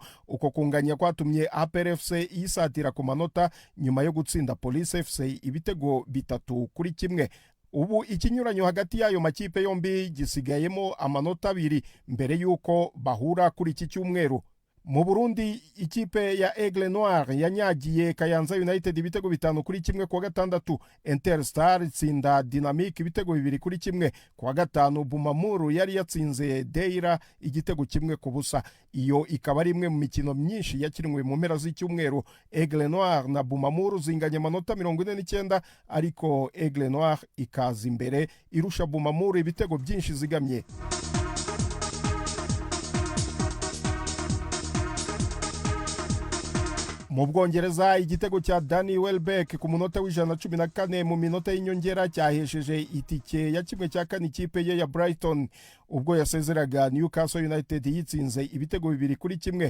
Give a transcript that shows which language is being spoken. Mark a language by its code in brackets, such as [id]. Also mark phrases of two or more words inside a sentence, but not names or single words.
[rw] Uko kunganya kwatumye APR FC yisatira ku manota nyuma yo gutsinda Police FC ibitego 3-1. Ubu ikinyuranyo hagati y'ayo makipe yombi gisigayemo amanota 2 mbere yuko bahura kuri iki cyumweru. Mu Burundi ikipe ya Aigle Noir yanyagiye Kayanza United ibitego 5-1 kuwa gatandatu. Interstar itsinda Dynamic ibitego 2-1 kuwa gatanu. Bumamuru yari yatsinze Deira igitego 1-0. Iyo ikaba ari imwe mu mikino myinshi yakinwe mu mpera z'icyumweru. Aigle Noir na Bumamuru zinganye amanota 49, ariko Aigle Noir ikaza imbere irusha Bumamuru ibitego byinshi zigamye. Mu Bwongereza igitego cya Danny Welbeck ku munota w'114 mu minota y'inyongera cyahesheje itike ya 1/4 ikipe ye ya Brighton ubwo yasezeraga Newcastle United yitsinze ibitego 2-1.